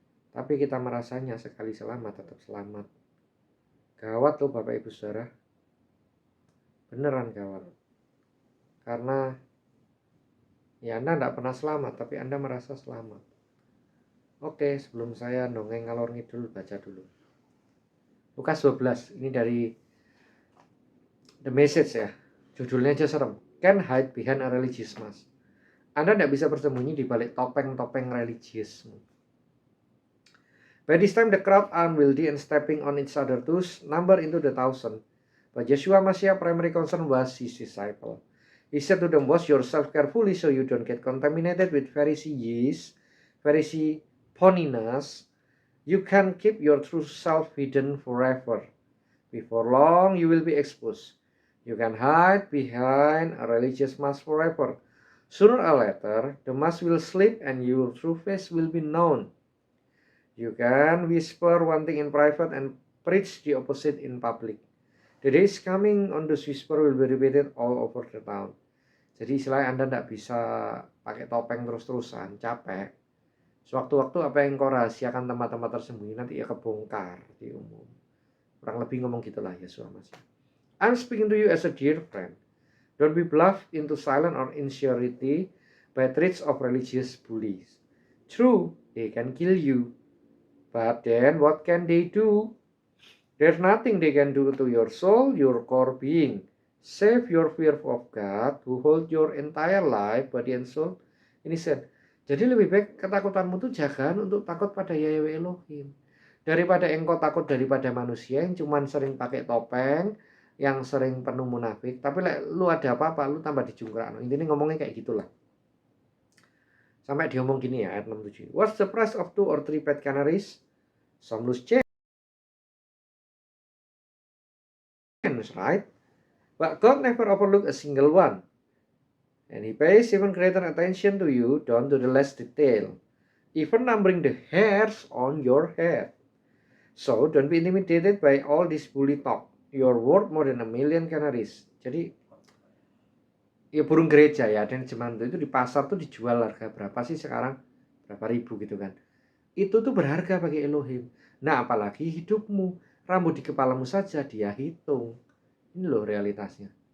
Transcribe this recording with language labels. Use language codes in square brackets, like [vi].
[id] Tapi kita merasanya sekali selamat tetap selamat. Gawat tuh Bapak Ibu Saudara. Beneran gawat. Karena ya Anda tidak pernah selamat, tapi Anda merasa selamat. Oke, sebelum saya dongeng ngalor ngidul, baca dulu. Lukas 12, ini dari The Message ya. Judulnya aja serem. [en] Can't hide behind a religious mask. [id] Anda tidak bisa bersembunyi di balik topeng-topeng religius. [en] By this time the crowd unwieldy and stepping on each other's toes, number into the thousand. But Yeshua Messiah primary concern was his disciple. He said to them, wash yourself carefully so you don't get contaminated with Pharisee yeast, Pharisee phoniness. You can keep your true self hidden forever. Before long you will be exposed. You can hide behind a religious mask forever. Sooner or later, the mask will slip and your true face will be known. You can whisper one thing in private and preach the opposite in public. The day is coming on those whisper will be repeated all over the town. [id] Jadi istilahnya Anda tidak bisa pakai topeng terus-terusan, capek. Sewaktu-waktu apa yang kau rahasiakan tempat-tempat tersembunyi nanti ya kebongkar di umum. Kurang lebih ngomong gitulah Yesus Masih. [en] I'm speaking to you as a dear friend. Don't be bluffed into silence or insincerity by threats of religious bullies. True, they can kill you. But then what can they do? There's nothing they can do to your soul, your core being. Save your fear of God, who hold your entire life, body and soul. [id] Ini said. Jadi lebih baik ketakutanmu itu jangan untuk takut pada Yahweh Elohim. Daripada engkau takut daripada manusia yang cuman sering pakai topeng, yang sering penuh munafik, tapi lu ada apa-apa, lu tambah dijungkrak. Intinya ngomongnya kayak gitulah. Sampai diomong gini ya, ayat 67. [en] What's the price of 2 or 3 pet canaries? Some loose change, right? But God never overlooked a single one. And he pays even greater attention to you, down to the last detail. Even numbering the hairs on your head. So, don't be intimidated by all this bully talk. You're worth more than 1 million canaries. [id] Jadi, ya burung gereja ya, dan zaman itu di pasar tuh dijual harga berapa sih sekarang? Berapa ribu gitu kan. Itu tuh berharga bagi Elohim. Nah, apalagi hidupmu. Rambut di kepalamu saja dia hitung. Ini loh realitasnya.